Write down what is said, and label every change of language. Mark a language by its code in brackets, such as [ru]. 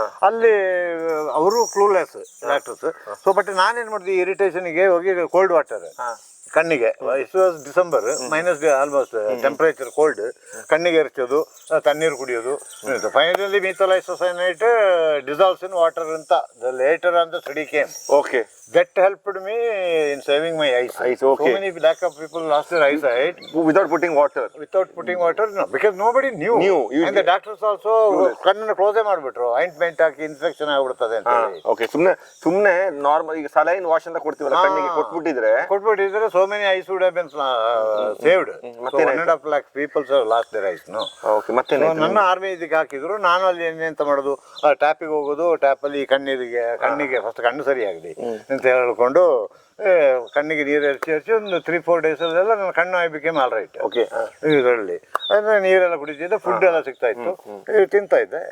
[kn] ಅಲ್ಲಿ ಅವರು clueless doctors. So but ನಾನೇನು ಮಾಡಿದ್ವಿ, ಇರಿಟೇಷನ್ಗೆ ಹೋಗಿ ಕೋಲ್ಡ್ ವಾಟರ್ ಕಣ್ಣಿಗೆ, [en] it was December, [kn] minus almost temperature, cold, ಕಣ್ಣಿಗೆ ಎರಚೋದು, ತಣ್ಣೀರು ಕುಡಿಯೋದು. [en] finally methyl isocyanate dissolves in water [kn] ಅಂತ [en] Later on the study came. Okay. That helped me in saving my eyesight. Okay. So many lack of people lost their eyesight without putting water. No, because nobody knew. [kn] And the doctors also ಕಣ್ಣನ್ನು ಕ್ಲೋಸೇ ಮಾಡಿಬಿಟ್ರು, ointment ಹಾಕಿ infection ಆಗ್ಬಿಡ್ತದೆ ಅಂತ ಹೇಳಿ. Okay, ಸುಮ್ಮನೆ normal ಈಗ saline wash ಅಂತ ಕೊಡ್ತೀವಲ್ಲ ಕಣ್ಣಿಗೆ ಕೊಟ್ಬಿಟ್ಟಿದ್ರೆ [en] so many eyes would have been saved. So 1.5 lakh people have lost their eyes. No. Okay, [kn] ಮತ್ತೆ ನನ್ನ ಆರ್ಮಿ ಇದಕ್ಕೆ ಹಾಕಿದ್ರು. ನಾನು ಅಲ್ಲಿ ಎಂತ ಮಾಡೋದು, ಟ್ಯಾಪಿಗೆ ಹೋಗೋದು, ಟ್ಯಾಪಲ್ಲಿ ಕಣ್ಣಿಗೆ ಫಸ್ಟ್ ಕಣ್ಣು ಸರಿಯಾಗಲಿ ಅಂತ ಹೇಳ್ಕೊಂಡು ಕಣ್ಣಿಗೆ ನೀರು ಎರಚಿ ಒಂದು 3-4 ಡೇಸಲ್ಲೆಲ್ಲ ನನ್ನ ಕಣ್ಣು [en] I became all right. Okay. [kn] ಇದರಲ್ಲಿ ಅಂದರೆ ನೀರೆಲ್ಲ ಕುಡಿತಿದ್ದೆ, ಫುಡ್ ಎಲ್ಲ ಸಿಗ್ತಾ ಇತ್ತು, ತಿಂತಾ ಇದ್ದೆ.